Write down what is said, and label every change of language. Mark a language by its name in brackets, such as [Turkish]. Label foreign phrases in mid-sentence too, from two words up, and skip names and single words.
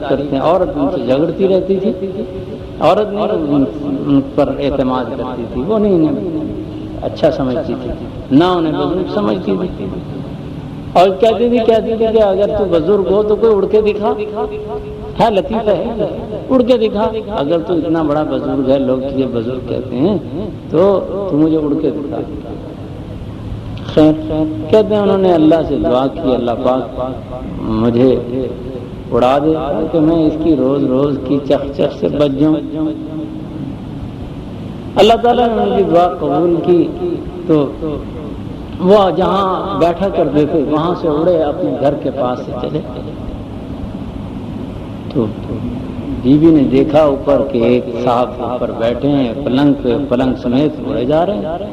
[Urdu] کرتے ہیں، عورت ان سے جھگڑتی رہتی تھی، عورت نہیں ان پر اعتماد کرتی تھی، وہ نہیں اچھا سمجھتی تھی، نہ انہیں بزرگ سمجھتی تھی، اور کہتی تھی کہ اگر تو بزرگ ہو تو کوئی اڑ کے دکھا، ہے لطیفہ ہے، اڑ کے دکھا، اگر تو اتنا بڑا بزرگ ہے، لوگ تجھے بزرگ کہتے ہیں، تو مجھے اڑ کے دکھا۔ خیر کہتے ہیں انہوں نے اللہ سے دعا کی، اللہ پاک مجھے اڑا دے کہ میں اس کی روز روز کی چخ چخ سے بچ جاؤں۔ اللہ تعالیٰ نے ان کی دعا قبول کی، تو وہ جہاں بیٹھا کرتے تھے وہاں سے اڑے اپنے گھر کے پاس سے چلے۔ تو بیوی نے دیکھا اوپر کہ ایک صاحب اوپر بیٹھے ہیں پلنگ پہ، پلنگ سمیت اڑے جا رہے ہیں۔